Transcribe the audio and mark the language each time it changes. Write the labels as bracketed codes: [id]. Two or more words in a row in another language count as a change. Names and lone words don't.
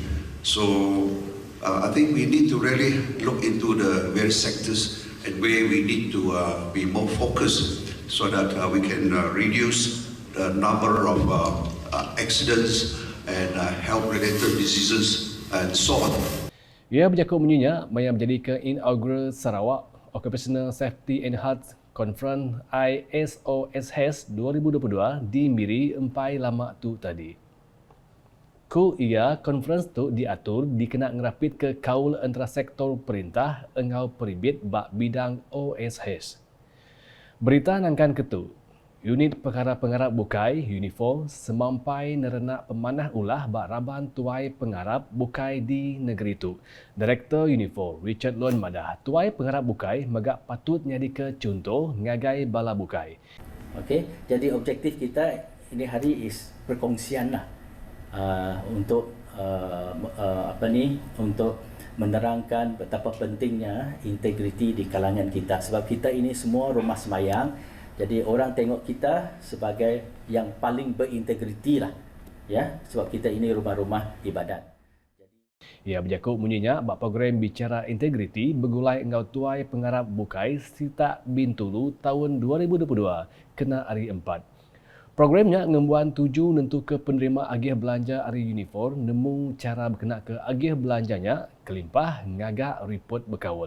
[en] So I think we need to really look into the various sectors and where we need to be more focused so that we can reduce the number of accidents and health-related diseases and so on. [iba] Ia berjakut menyinyak yang menjadikan inaugural Sarawak Occupational Safety and Health Conference ISOSHES 2022 di Miri empai lama tu tadi. Ku ia conference tu diatur dikena ngerapit ke kaul antara sektor perintah engau peribit bak bidang OSHES. Berita nangkan ketu, unit perkara pengarap bukai Unifor semampai nerenak pemanah ulah bak raban tuai pengarap bukai di negeri itu. Direktur Unifor Richard Lon madah tuai pengarap bukai megak patut nyadi ke contoh ngagai bala bukai. [ms] Okey, jadi objektif kita ini hari is perkongsian lah untuk untuk menerangkan betapa pentingnya integriti di kalangan kita, sebab kita ini semua rumah semayang. Jadi orang tengok kita sebagai yang paling berintegriti lah, ya, sebab kita ini rumah-rumah ibadat. [iba] Ia berjakut munyinya bak program bicara integriti begulai engau tuai pengarap bukai Sita Bintulu tahun 2022 kena hari 4. Programnya ngembuan tuju nentu ke penerima agih belanja hari Unifor nemu cara berkenak ke agih belanjanya kelimpah ngagak report berkawal.